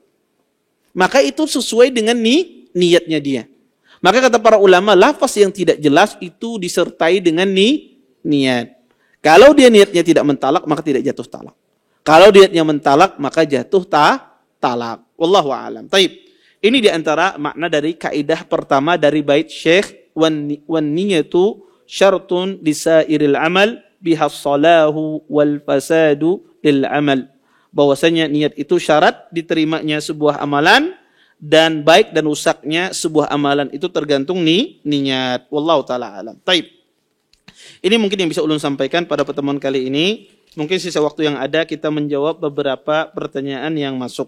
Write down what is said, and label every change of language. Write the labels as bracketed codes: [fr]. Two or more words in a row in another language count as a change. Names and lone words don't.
[id] Maka itu sesuai dengan niatnya dia. Maka kata para ulama, lafaz yang tidak jelas itu disertai dengan niat. Kalau dia niatnya tidak mentalak, maka tidak jatuh talak. Kalau niatnya mentalak, maka jatuh talak. [ar] والله أعلم. [id] Taib. Ini diantara makna dari kaidah pertama dari bait Syekh, [ar] والنية شرط لسائر العمل بها الصلاح والفساد للعمل. [id] Bahwasanya niat itu syarat diterimanya sebuah amalan, dan baik dan rusaknya sebuah amalan itu tergantung niat. [ar] والله تعالى أعلم. [id] Taib. Ini mungkin yang bisa ulun sampaikan pada pertemuan kali ini. Mungkin sisa waktu yang ada kita menjawab beberapa pertanyaan yang masuk.